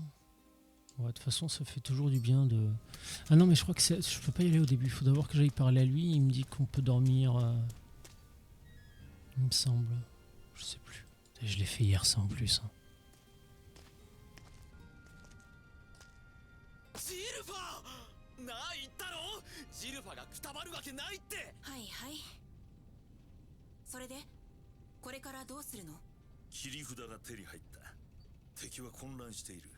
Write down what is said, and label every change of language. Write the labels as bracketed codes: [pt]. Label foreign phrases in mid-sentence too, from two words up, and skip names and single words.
[fr] Ouais, de toute façon, ça fait toujours du bien de... Ah non, mais je crois que je peux pas y aller au début. Il faut d'abord que j'aille parler à lui. Il me dit qu'on peut dormir... Il me semble. Je sais plus. Je l'ai fait hier, ça en plus. Hein. [ja] ジルファー！なあ言ったろ？ジルファがくたばるわけないって。はいはい。それでこれからどうするの？切り札が手に入った。敵は混乱している。